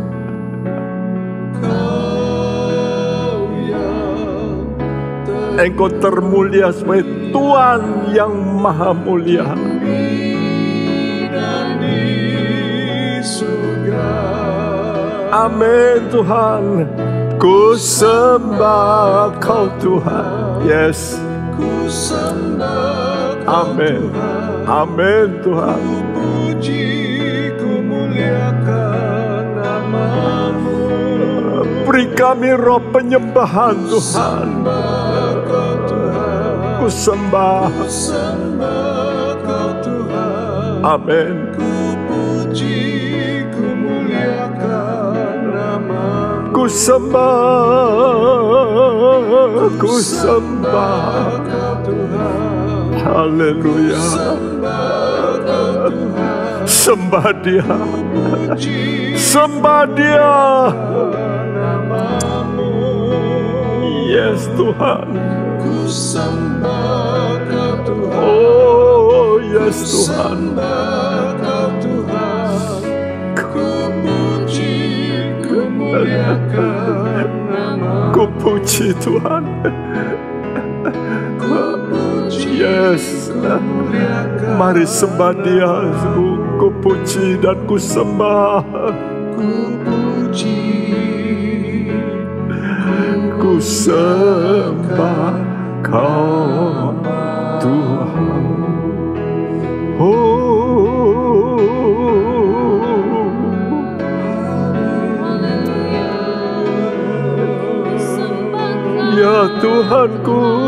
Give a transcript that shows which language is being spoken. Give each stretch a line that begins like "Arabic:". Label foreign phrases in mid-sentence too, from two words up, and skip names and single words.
Indonesian: Engkau termulia sebagai Tuhan yang maha mulia. Amin Tuhan. Ku sembah Kau Tuhan. Yes. Ku sembah Kau. Amin. Amin Tuhan. Ku puji, kami roh penyembahan Tuhan. Ku sembah Tuhan. Amin. Ku puji, ku muliakan nama-Mu. Ku sembah Tuhan. Haleluya. Sembah Dia. Sembah Dia. Yes Tuhan. Ku sembah Kau Tuhan.
English: Oh yes
Indonesian: Tuhan. Kau Tuhan. Ku puji, ku muliakan nama-Mu. Ku puji Tuhan. Ku puji, Yes. ku muliakan. Mari sembah Dia. Ku puji dan ku sembah. Ku puji, Ku sembah Kau Tuhan. Oh, ya Tuhanku.